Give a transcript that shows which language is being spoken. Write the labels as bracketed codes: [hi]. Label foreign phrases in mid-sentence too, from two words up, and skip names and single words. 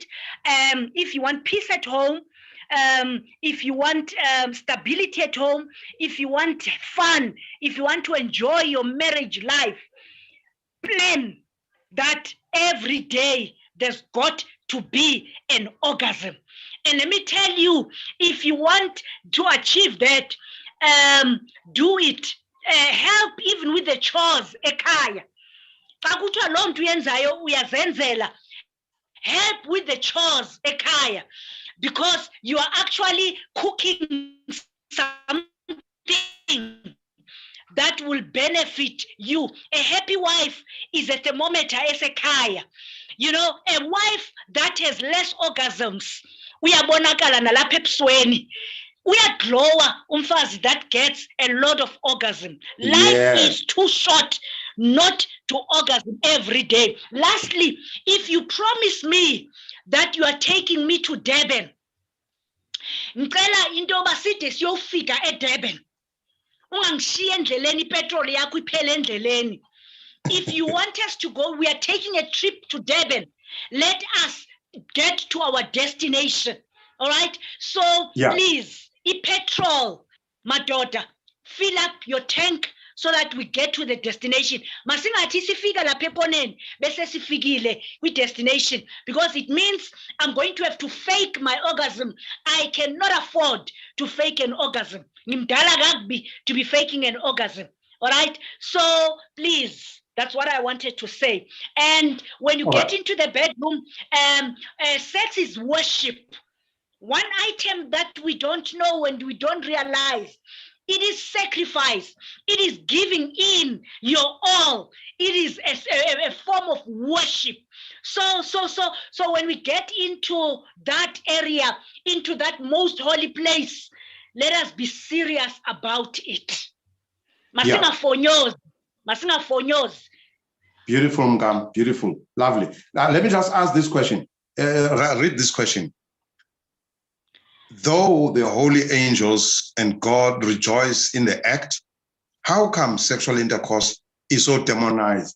[en] If you want peace at home, if you want stability at home, if you want fun, if you want to enjoy your marriage life, plan that every day there's got to be an orgasm. And let me tell you, if you want to achieve that, do it. Help even with the chores ekhaya. [xh] Xa kuthiwa loo nto uyenzayo uyazenzela. [en] Help with the chores ekhaya, because you are actually cooking something that will benefit you. A happy wife is a thermometer esekhaya. You know, a wife that has less orgasms, [zu] uyabonakala nalapha ebusweni. Uyaglowa umfazi [en] that gets a lot of orgasm. Life is too short not to orgasm every day. Lastly, if you promise me that you are taking me to Durban, [zu] ngicela into yoba side siyofika eDurban. Ungangishiya endleleni ipetrol yakho iphele endleleni. [en] If you want us to go, we are taking a trip to Durban. Let us get to our destination. All right? So please, petrol, my daughter, fill up your tank so that we get to the destination. [zu] Masingathi sifika lapha eponeni bese sifikile kwi destination, [en] because it means I'm going to have to fake my orgasm. I cannot afford to fake an orgasm. [zu] Ngimdala kakubi [en] to be faking an orgasm. All right? So please, that's what I wanted to say. And when you get into the bedroom, sex is worship. One item that we don't know and we don't realize, it is sacrifice. It is giving in your all. It is a form of worship. So when we get into that area, into that most holy place, let us be serious about it. [zu] Masinga fonyos. Masinga fonyos. [en] Beautiful, Mgam. Beautiful. Lovely. Now, let me just ask this question. Read this question. Though the holy angels and God rejoice in the act, how come sexual intercourse is so demonized?